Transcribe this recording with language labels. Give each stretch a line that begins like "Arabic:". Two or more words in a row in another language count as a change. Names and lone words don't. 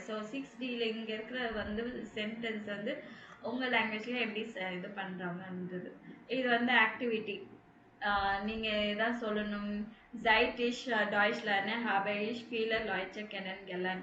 Tamil: ஸோ 6Dயில் இங்கே இருக்கிற வந்து சென்டென்ஸ் வந்து உங்கள் லாங்குவேஜில் எப்படி இது பண்ணுறாங்கன்றது. இது வந்து ஆக்டிவிட்டி. நீங்கள் எதாவது சொல்லணும்.
German: Zeit ich Deutsch lerne, habe ich viele Leute kennengelernt.